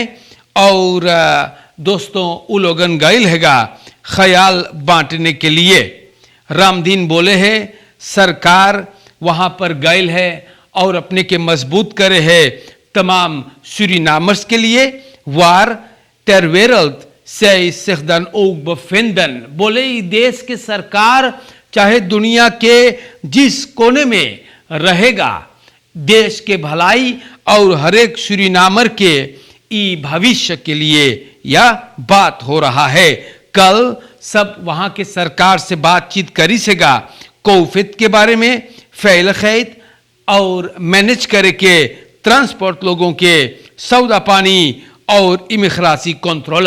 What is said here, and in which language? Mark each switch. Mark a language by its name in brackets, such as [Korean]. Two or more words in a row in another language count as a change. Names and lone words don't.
[Caribbean Hindustani] और दोस्तों, वो लोगन गए हैगा ख्याल बांटने के लिए। रामदीन बोले हैं सरकार वहाँ पर गए है और अपने के मजबूत करे है तमाम सूरीनामर्स के लिए। [Dutch] वार terwereld zij zich dan ook bevinden, [Caribbean Hindustani] बोले ये देश के सरकार चाहे दुनिया के जिस कोने में रहेगा, देश के भलाई और हर एक सूरीनामर के ई भविष्य के लिए यह बात हो रहा है। कल सब वहाँ के सरकार से बातचीत करी सेगा कोविड के बारे में, फैल खैत और मैनेज करे के ट्रांसपोर्ट लोगों के सौदा पानी और इमिग्रेसी कंट्रोला।